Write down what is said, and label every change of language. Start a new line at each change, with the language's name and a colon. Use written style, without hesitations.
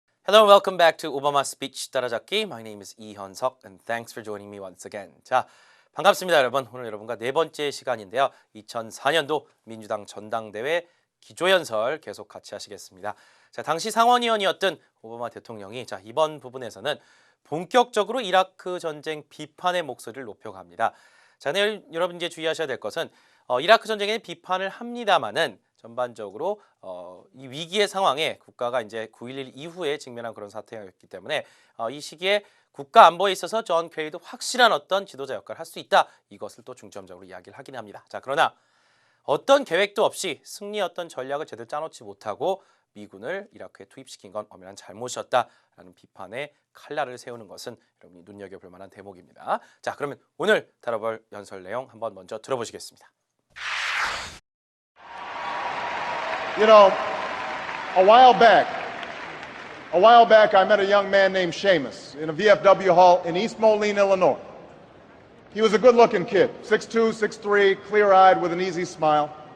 English: Hello and welcome back to Obama Speech 따라잡기. My name is 이현석 and thanks for joining me once again.
Korean: 자, 반갑습니다, 여러분. 오늘 여러분과 네 번째 시간인데요. 2004년도 민주당 전당대회 기조연설 계속 같이 하시겠습니다. 자, 당시 상원의원이었던 오바마 대통령이 이번 부분에서는 본격적으로 이라크 전쟁 비판의 목소리를 높여갑니다. 자, 네, 여러분 이제 주의하셔야 될 것은 이라크 전쟁에 비판을 합니다만은 전반적으로 이 위기의 상황에 국가가 이제 9.11 이후에 직면한 그런 사태였기 때문에 이 시기에 국가 안보에 있어서 존 케리도 확실한 어떤 지도자 역할을 할 수 있다. 이것을 또 중점적으로 이야기를 하긴 합니다. 자, 그러나 어떤 계획도 없이 승리 어떤 전략을 제대로 짜놓지 못하고 미군을 이라크에 투입시킨 건 엄연한 잘못이었다라는 비판의 칼날을 세우는 것은 여러분이 눈여겨볼 만한 대목입니다. 자, 그러면 오늘 다뤄볼 연설 내용 한번 먼저 들어보시겠습니다.
English: You know, a while back, I met a young man named Seamus in a VFW hall in East Moline, Illinois. He was a good-looking kid, 6'2", 6'3", clear-eyed with an easy smile.